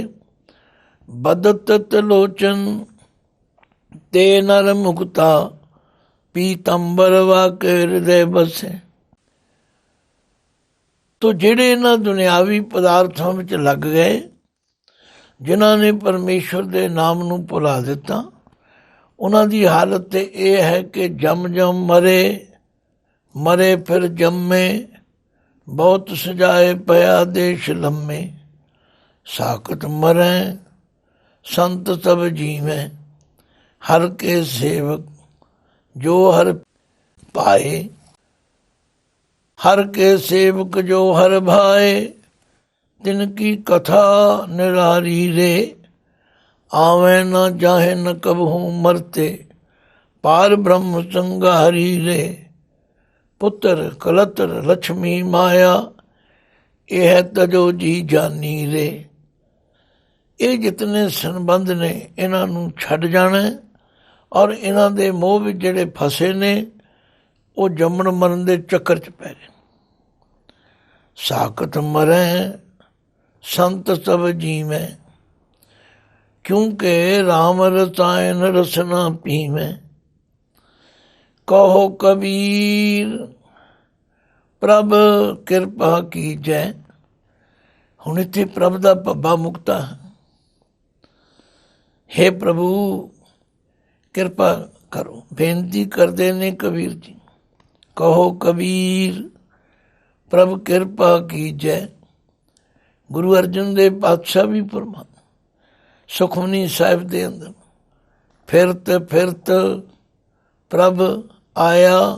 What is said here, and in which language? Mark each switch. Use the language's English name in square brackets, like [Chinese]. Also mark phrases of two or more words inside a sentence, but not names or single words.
[Punjabi] ਬਦਤ ਤਲੋਚਨ ਤੇ ਨਰ ਮੁਕਤਾ ਪੀਤੰਬਰ ਵਾਕੇ ਹਿਰਦੇ ਬਸੇ। ਤੋ ਜਿਹੜੇ ਇਹਨਾਂ ਦੁਨਿਆਵੀ ਪਦਾਰਥਾਂ ਵਿੱਚ ਲੱਗ ਗਏ, ਜਿਨ੍ਹਾਂ ਨੇ ਪਰਮੇਸ਼ਵਰ ਦੇ ਨਾਮ ਨੂੰ ਭੁਲਾ ਦਿੱਤਾ, ਉਹਨਾਂ ਦੀ ਹਾਲਤ ਤੇ ਇਹ ਹੈ ਕਿ ਜਮ ਜਮ ਮਰੇ ਮਰੇ ਫਿਰ ਜੰਮੇ, ਬਹੁਤ ਸਜਾਏ ਪਇਆ ਦੇਸ ਲੰਮੇ। [Hindi] साकत मरै संत सब जीवें, हर के सेवक जो हर पाए। हर के सेवक जो हर भाए, तिनकी कथा निरारी रे। आवे न जाहे न कबहू मरते, पार ब्रह्म संगारी रे। पुत्र कलत्र लक्ष्मी माया, यह तजो जी जानी रे। [Punjabi] ਇਹ ਜਿਤਨੇ ਸੰਬੰਧ ਨੇ ਇਹਨਾਂ ਨੂੰ ਛੱਡ ਜਾਣਾ, ਔਰ ਇਹਨਾਂ ਦੇ ਮੋਹ ਵਿੱਚ ਜਿਹੜੇ ਫਸੇ ਨੇ ਉਹ ਜੰਮਣ ਮਰਨ ਦੇ ਚੱਕਰ 'ਚ ਪੈ ਗਏ। ਸਾਕਤ ਮਰੈ ਸੰਤ ਸਭ ਜੀਵੈ, ਕਿਉਂਕਿ ਰਾਮ ਰਸਾਇਨ ਰਸਨਾ ਪੀਵੈ। ਕਹੋ ਕਬੀਰ ਪ੍ਰਭ ਕਿਰਪਾ ਕੀਜੈ। ਹੁਣ ਇੱਥੇ ਪ੍ਰਭ ਦਾ ਭੱਬਾ ਮੁਕਤਾ ਹੈ। ਹੇ ਪ੍ਰਭੂ ਕ੍ਰਿਪਾ ਕਰੋ, ਬੇਨਤੀ ਕਰਤੇ ਨੇ ਕਬੀਰ ਜੀ। [Hindi] कहो कबीर प्रभ कृपा कीजै। [Punjabi] ਗੁਰੂ ਅਰਜਨ ਦੇਵ ਪਾਤਸ਼ਾਹ ਭੀ ਫਰਮਾਨ ਸੁਖਮਨੀ ਸਾਹਿਬ ਦੇ ਅੰਦਰ, ਫਿਰਤ ਫਿਰਤ ਪ੍ਰਭ ਆਇਆ।